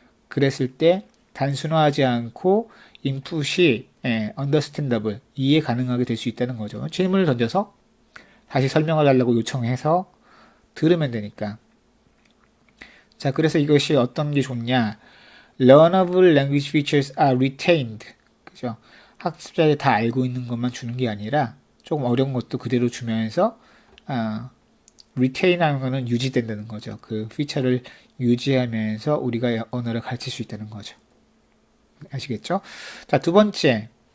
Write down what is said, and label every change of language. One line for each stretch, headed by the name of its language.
Korean: 그랬을 때 단순화하지 않고 인풋이 understandable, 이해 가능하게 될 수 있다는 거죠. 질문을 던져서 다시 설명을 하려고 요청해서 들으면 되니까. 자, 그래서 이것이 어떤 게 좋냐?
English: Learnable language features are retained.
Korean: 그죠? 학습자들이 다 알고 있는 것만 주는 게 아니라 조금 어려운 것도 그대로 주면서 retain 하는 거는 유지된다는 거죠. 그 피처를 유지하면서 우리가 언어를 가르칠 수 있다는 거죠. 아시겠죠? 자, 두 번째.